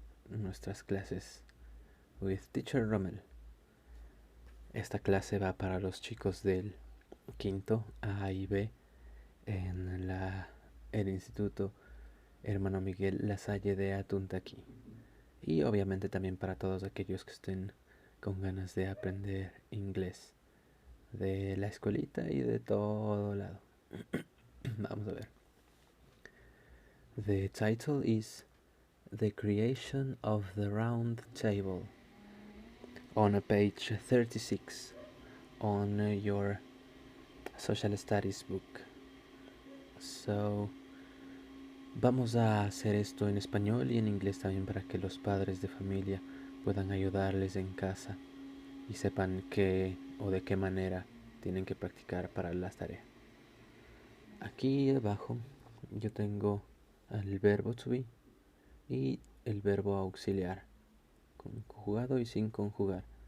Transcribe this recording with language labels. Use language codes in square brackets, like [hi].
[es] Nuestras clases with Teacher Rommel. Esta clase va para los chicos del quinto A y B en el Instituto Hermano Miguel Lasalle de Atuntaquí. Y obviamente también para todos aquellos que estén con ganas de aprender inglés de la escuelita y de todo lado. Vamos a ver. [en] The title is The Creation of the Round Table on page 36 on your social studies book. [es] So, vamos a hacer esto en español y en inglés también para que los padres de familia puedan ayudarles en casa y sepan qué o de qué manera tienen que practicar para las tareas. Aquí abajo yo tengo el verbo to be y el verbo auxiliar, conjugado y sin conjugar.